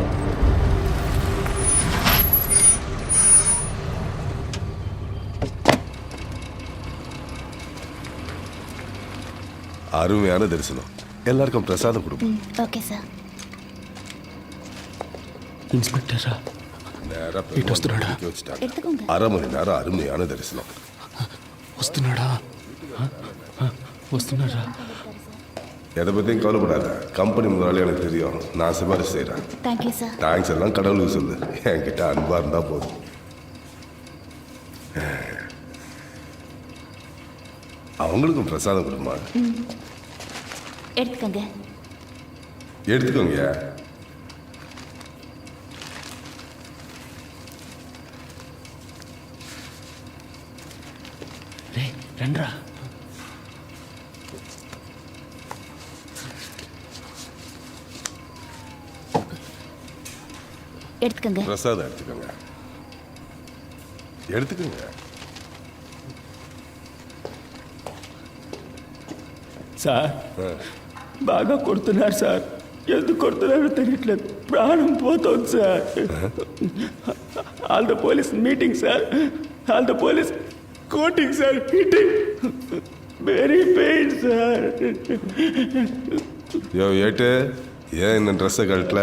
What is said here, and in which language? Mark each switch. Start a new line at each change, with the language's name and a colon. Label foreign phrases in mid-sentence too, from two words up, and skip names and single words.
Tamil: அருமையான தரிசனம். எல்லாருக்கும் பிரசாதம் கொடுப்போம்.
Telugu: ఓకే సార్. ఇన్స్పెక్టర్ రా.
Tamil: நேரா
Telugu: వస్తున్నాడా?
Tamil: வச்சுட்டாங்க. எடுத்துக்கோங்க. 1/2 மணி நேரம் அருமையான தரிசனம்.
Telugu: వస్తున్నాడా? వస్తున్నారా?
Tamil: எதை பற்றியும் கவலைப்படாத. கம்பெனி முதலாளி எனக்கு தெரியும், நான் சிபாரிசு செய்கிறேன்.
Telugu: థ్యాంక్ సార్.
Tamil: தேங்க்ஸ் எல்லாம் கடவுளுக்கு சொல்லு, என்கிட்ட அன்பா இருந்தா போதும். அவங்களுக்கும் பிரசாதம் கொடுமா. எடுத்துக்கோங்க. எடுத்துக்கோங்க.
Telugu: రే రండ్రా.
Tamil: எடுத்துக்கோங்க. பிரசாதம் எடுத்துக்கோங்க. எடுத்துக்கோங்க.
Telugu: సార్ బాగా కొడుతున్నారు సార్. ఎందుకు కొడుతున్నారో తెలియట్లేదు, ప్రాణం పోతుంది సార్.
English: all the police meeting sir. all the police coating sir, hitting very pain sir.
Tamil: யோ ஏட்டு ஏன் இந்த ட்ரெஸ்ஸை கழட்டல?